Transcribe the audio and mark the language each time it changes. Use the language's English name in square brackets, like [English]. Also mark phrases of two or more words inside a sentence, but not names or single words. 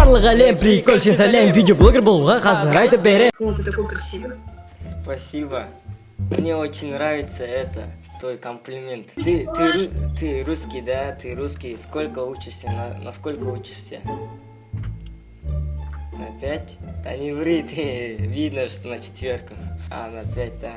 [Kazakh] барлық әлем прикольшен сәлем, видеоблогер болуға қазір айтып берем. [Russian] О, ты такой красивый. Спасибо. Мне очень нравится это, твой комплимент. Ты русский, да? Ты русский. Сколько учишься? На сколько учишься? На 5? Да не ври, ты видно, что на 4. А, на 5, да.